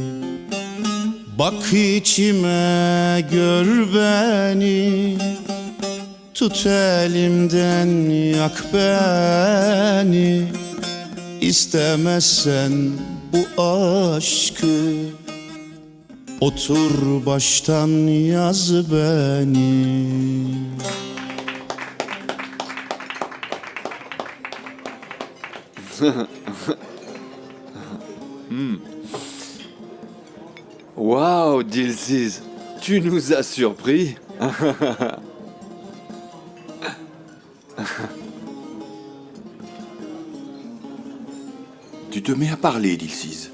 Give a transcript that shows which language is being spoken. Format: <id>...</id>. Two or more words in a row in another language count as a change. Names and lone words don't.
<tr>Bak içime gör beni, tut elimden yak beni. İstemezsen bu aşkı, otur baştan yaz beni.</tr> <fr>Waouh, Dilsiz, tu nous as surpris. Tu te mets à parler, Dilsiz.</fr>